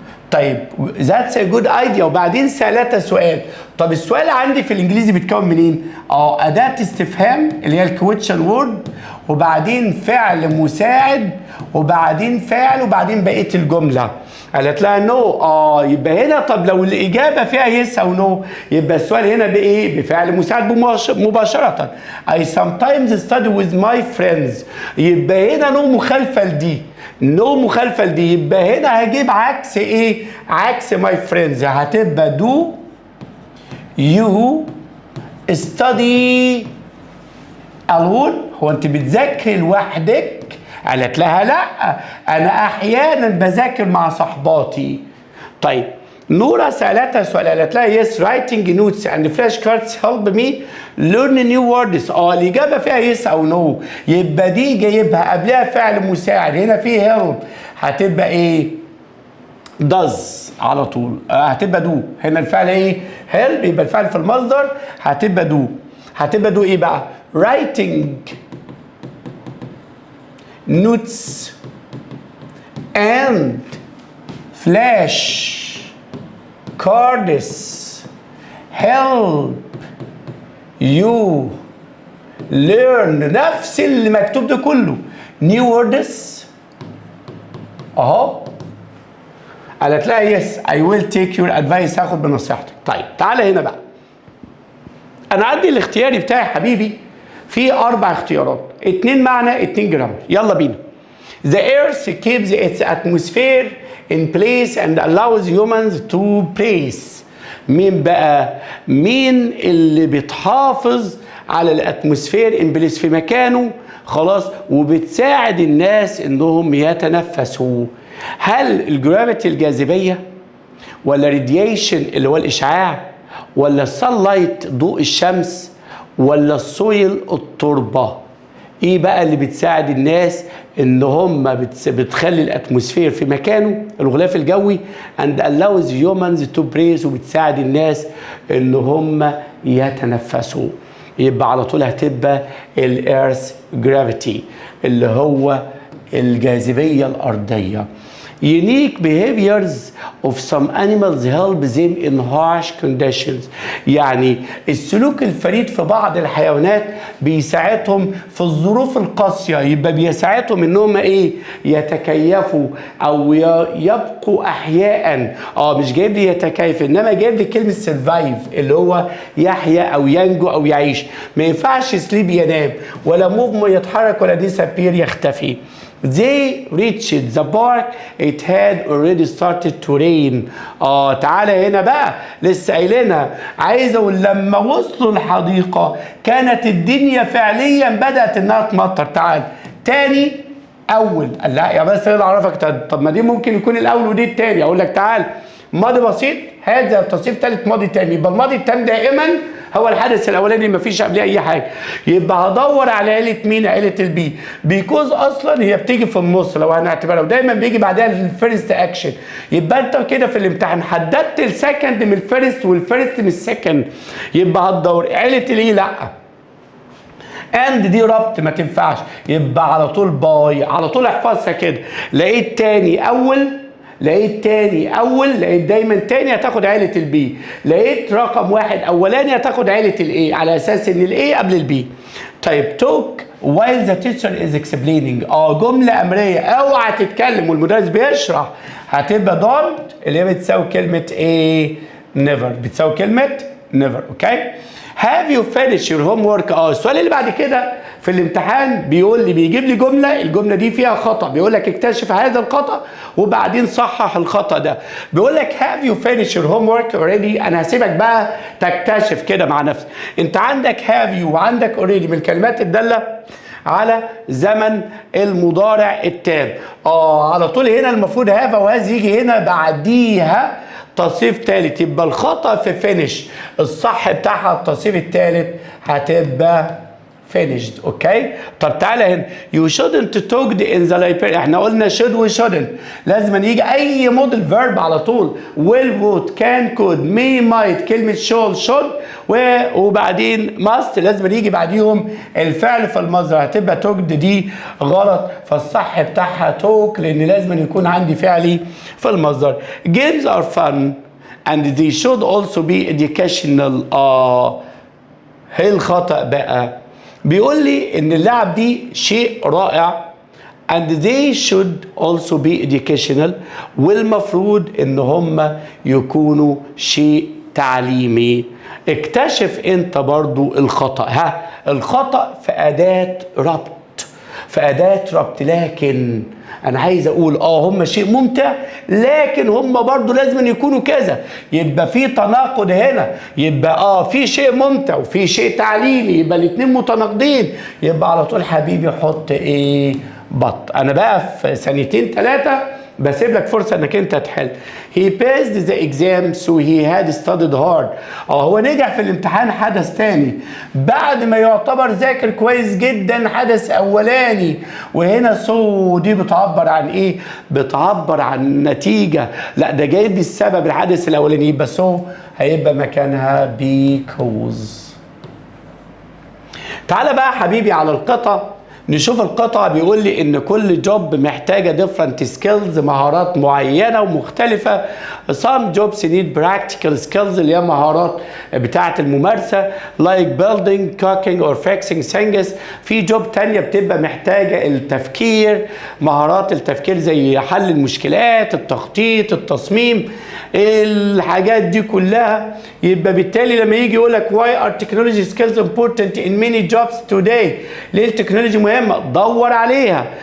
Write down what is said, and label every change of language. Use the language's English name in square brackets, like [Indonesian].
[English] طيب that's a good idea. [Arabic] وبعدين سألتها سؤال. طب السؤال عندي في الانجليزي بيتكون منين؟ اداة استفهام اللي هي الكويشن وورد، وبعدين فعل مساعد وبعدين فاعل وبعدين بقيه الجمله. قالت لها نو. يبقى هنا طب لو الاجابه فيها يس او نو يبقى السؤال هنا بايه؟ بفعل مساعد مباشره. [English] I sometimes study with my friends. [Arabic] يبقى هنا نو مخالفه لدي، نو مخالفه لدي، يبقى هنا هجيب عكس ايه؟ عكس [English] my friends. [Arabic] هتبقى [English] do you study alone؟ [Arabic] هو انت بتذاكري لوحدك؟ قالت لها لا، انا احيانا بذاكر مع صحباتي. طيب نورا سالتها سؤال، قالت لها [English] yes writing notes and flashcards help me learn new words. [Arabic] الاجابه فيها yes او no، يبقى دي جايبها قبلها فعل مساعد، هنا فيه help هتبقى ايه؟ does على طول. هتبقى do. هنا الفعل ايه؟ help، يبقى الفعل في المصدر هتبقى do. [English] هتبقى do [Arabic] ايه بقى؟ [English] writing notes and flash cards help you learn. [Arabic] نفس اللي مكتوب ده كله [English] new words [Arabic] اهو. قالت لها [English] yes I will take your advice، [Arabic] هاخد بنصيحتك. طيب تعالى هنا بقى، انا عندي الاختياري بتاعي حبيبي في 4 اختيارات، 2 معنى 2 جرامر. يلا بينا. [English] The earth keeps its atmosphere in place and allows humans to breathe. [Arabic] مين بقى؟ مين اللي بتحافظ على الاتموسفير ان بليس في مكانه خلاص وبتساعد الناس انهم يتنفسوا؟ هل الجرافيتي الجاذبيه ولا راديشن اللي هو الاشعاع ولا السانلايت ضوء الشمس ولا السويل التربه؟ ايه بقى اللي بتساعد الناس ان هم بتخلي الاتموسفير في مكانه الغلاف الجوي [English] and allows humans to breathe، [Arabic] وبتساعد الناس ان هم يتنفسوا؟ يبقى على طول هتبقى الارث جرافيتي اللي هو الجاذبيه الارضيه. [English] Unique behaviors of some animals help them in harsh conditions. [Arabic] يعني السلوك الفريد في بعض الحيوانات بيساعدهم في الظروف القاسية، يبقى بيساعدهم انهم ايه؟ يتكيفوا او يبقوا احياء. مش جايب لي يتكيف، انما جايب لي كلمة survive اللي هو يحيا او ينجو او يعيش. ما ينفعش سليب ينام ولا موف يتحرك ولا disappear يختفي. [English] They reached the park. It had already started to rain. [Arabic] تعالى هنا بقى، لسه قايلينها. عايز اقول لما وصلوا الحديقة كانت الدنيا فعليا بدأت انها تمطر. تعال تاني اول. لا يا بس انا اعرفك، طب ما دي ممكن يكون الاول ودي التاني. اقول لك تعال ماضي بسيط هذا تصريف ثالث ماضي تاني، يبقى الماضي التاني دائما هو الحدث الاولاني ما فيش قبليه اي حاجه. يبقى هدور على عيله مين؟ عيله البي، بيكوز اصلا هي بتيجي في النص لو هنعتبرها، ودايما بيجي بعدها الفيرست اكشن. يبقى انت كده في الامتحان حددت السكند من الفيرست والفيرست من السكند، يبقى هتدور عيله الايه؟ لا اند دي ربط ما تنفعش، يبقى على طول باي. على طول احفظها كده. لقيت تاني اول، لقيت تاني اول، لقيت دايما تاني هتاخد عيله البي. لقيت رقم واحد اولاني هتاخد عيله الاي على اساس ان الاي قبل البي. طيب توك [English] while the teacher is explaining. [Arabic] جمله امريه، اوعى تتكلم والمدرس بيشرح. هتبقى don't اللي هي بتساوي كلمه ايه؟ never، بتساوي كلمه never. اوكي. [English] Have you finished your homework؟ [Arabic] السؤال اللي بعد كده في الامتحان بيقول لي، بيجيب لي جمله، الجمله دي فيها خطا، بيقول لك اكتشف هذا الخطا وبعدين صحح الخطا ده. بيقول لك [English] have you finished your homework already؟ [Arabic] انا هسيبك بقى تكتشف كده مع نفسك. انت عندك have you وعندك already من الكلمات الداله على زمن المضارع التام. على طول هنا المفروض هذا وهذا يجي هنا بعديها تصريف ثالث، يبقى الخطأ في فينيش، الصح بتاعها التصريف الثالث هتبقى finished. اوكي. طب تعالى هنا [English] you shouldn't talk in the library. [Arabic] احنا قلنا should و shouldn't، لازم يجي اي موديل فيرب على طول. will would can could may might، كلمه should وبعدين must لازم يجي بعديهم الفعل في المصدر. هتبقى talked دي غلط، فالصح بتاعها talk لان لازم يكون عندي فعلي في المصدر. [English] games are fun and they should also be educational. [Arabic] ايه الخطأ بقى؟ بيقول لي ان اللعب دي شيء رائع [English] and they should also be educational [Arabic] والمفروض ان هم يكونوا شيء تعليمي. اكتشف انت برضو الخطأ. الخطأ في أداة ربط، في أداة ربط. لكن أنا عايز أقول هم شيء ممتع، لكن هم برضو لازم يكونوا كذا. يبقى في تناقض هنا، يبقى في شيء ممتع وفي شيء تعليمي، يبقى الاتنين متناقضين. يبقى على طول حبيبي حط ايه؟ بط. أنا بقى في سنتين 3 بسيب لك فرصة انك انت تحل. [English] He passed the exam so he had studied hard. [Arabic] هو نجح في الامتحان، حدث تاني بعد ما يعتبر ذاكر كويس جدا حدث اولاني. وهنا سو دي بتعبر عن ايه؟ بتعبر عن نتيجة. لا ده جايب السبب الحدث الاولاني، يبقى سو هيبقى مكانها because. تعال بقى حبيبي على القطع، نشوف القطعة. بيقول لي ان كل جوب محتاجة different skills، مهارات معينة ومختلفة. [English] some jobs need practical skills [Arabic] اللي هي مهارات بتاعة الممارسة [English] like building, cooking or fixing things. [Arabic] في جوب تانية بتبقى محتاجة التفكير، مهارات التفكير زي حل المشكلات، التخطيط، التصميم، الحاجات دي كلها. يبقى بالتالي لما يجي يقول لك [English] why are technology skills important in many jobs today؟ [Arabic] ليه التكنولوجيا مهمة؟ دور عليها.